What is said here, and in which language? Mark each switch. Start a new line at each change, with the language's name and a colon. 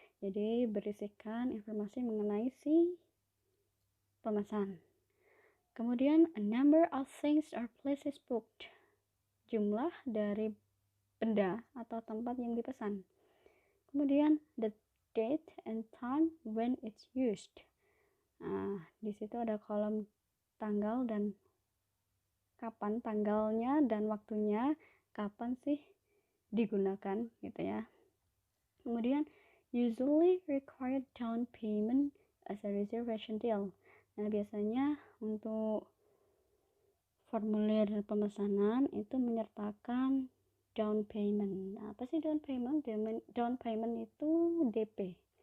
Indonesian: Jadi berisikan informasi mengenai si pemesan. Kemudian
English: a number of things or places booked.
Indonesian: Jumlah dari benda atau tempat yang dipesan. Kemudian
English: the date and time when it's used.
Indonesian: Nah, di situ ada kolom tanggal dan kapan, tanggalnya dan waktunya kapan sih digunakan gitu ya. Kemudian
English: usually required down payment as a reservation deal.
Indonesian: Nah, biasanya untuk formulir pemesanan itu menyertakan down payment. Nah, apa sih down payment? Down payment itu DP.